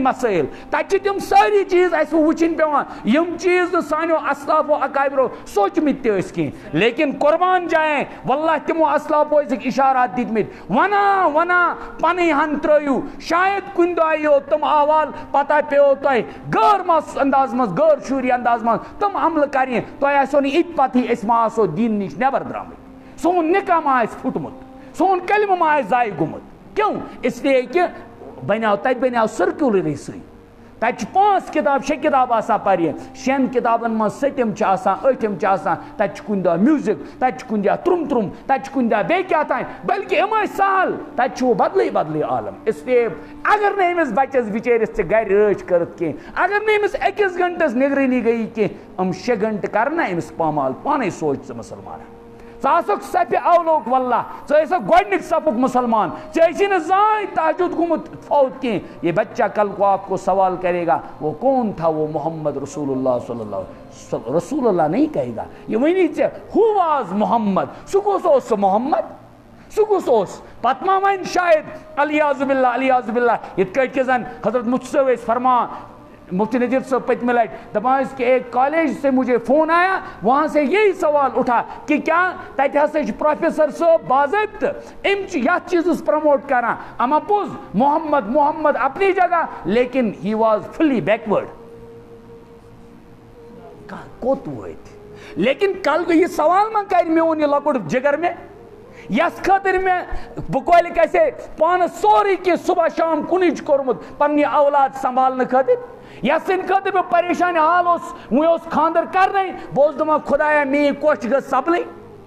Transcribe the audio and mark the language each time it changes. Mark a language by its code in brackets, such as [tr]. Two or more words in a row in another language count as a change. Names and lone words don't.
[ks] مسٲیل تَتہِ چھِ تِم سٲری چیٖز اَسہِ وٕچھِنۍ پیٚوان یِم چیٖز نہٕ سانیو اسلافو اکابرو سوٗنٛچمٕتۍ تہِ ٲسۍ کینٛہہ لیکن قۄربان جایے واللہ تِمو اسلافو ٲسِکھ اِشارات دِتمٕتۍ وَنان پَنٕنۍ ہن ترٛٲیِو شاید کُنہِ دۄہ یِیو تِم احوال پتہ پیٚوو تۄہہِ غٲر مس انداز منٛز غٲر شوٗری انداز منٛز تِم عملہٕ کَرنہِ تۄہہِ آسیو نہٕ یِتہِ پتہٕے أسۍ ما آسو دیٖن نِش نٮ۪بر درٛامٕتۍ سون نِکاح ما آسہِ پھُٹمُت سون کلمہٕ ما آسہِ ضایہِ گوٚمُت [ur] کیوں اس لیے کہ [ks] تَتہِ بنیٛاو سٔرکیوٗلرٕے سۭتۍ تَتہِ چھِ 5 کِتاب 6 کِتاب آسان پَرِ 6 کِتابن منٛز 7 چھِ آسان 8 چھِ آسان تَتہِ چھِ کُنہِ دۄہ میوٗزِک تَتہِ چھِ کُنہِ دۄہ ترٛم تَتہِ چھِ کُنہِ دۄہ بیٚیہِ کیٛاہ تام بلکہِ یِم ٲسۍ سہل تَتہِ چھُ بدلٕے عالم [ur] اس لیے [ks] اگر نہٕ أمِس بَچَس بِچٲرِس ژےٚ گرِ رٲچھ کٔرٕتھ کینٛہہ اگر نہٕ أمِس 1 گنٹَس نگرٲنی گٔیی کینٛہہ یِم 6 گنٹہٕ کَرن نا أمِس پامال پانَے سونٛچ ژٕ مُسلمان ژٕ آسکھ صفہِ اولوک واللہ ژٕ ٲسکھ گۄڈنیُک صفُک مُسلمان ژےٚ ٲسی نہٕ زٕہٕنۍ تہجد گوٚمُت فوت کینٛہہ [ur] یہ بچہ کل کو آپ کو سوال کرے گا وہ کون تھا وہ محمد [ar] رسول اللہ صلی اللہ رسول اللہ [ur] نہیں کہے گا [ks] یہ ؤنی ژےٚ [en] who was [ks] محمد سُہ کُس اوس سُہ محمد سُہ کُس اوس پتہٕ ما وَنہِ شاید [ar] الیاذ باللہ [ks] یِتھ کٲٹھۍ کہِ زن حضرت مفتی صٲب ٲسۍ فرمان مفتی نذیر صاحب پٔتمہِ لٹہِ دپان ٲسۍ کہ [ur] ایک کالج سے مجھے فون آیا وہاں سے یہی سوال اٹھا کہ کیا [ks] تتہِ ہسا چھُ پروفیسر صٲب باضٲبطہٕ أمۍ چھِ یتھ چیٖزس پرموٹ کران اما پوٚز محمد [ur] اپنی جگہ لیکن [en] he was fully backward [ks] کوٚت وٲتۍ لیکن کل یہِ سوال ما کرِ میون یہِ لۄکُٹ جگر مےٚ یس خٲطرٕ مےٚ بہٕ کۄلہِ گژھے پانس سورُے کینٛہہ صبح شام کُنُے چھُ کوٚرمُت پننہِ اولاد سنبھالنہٕ خٲطرٕ یس سٕنٛدِ خٲطرٕ بہٕ پریشان حال اوس وۄنۍ اوس خاندر کرنے بہٕ اوسُس دپان خۄدایا میٲنۍ کوٚش گٔژھ سپلٕنۍ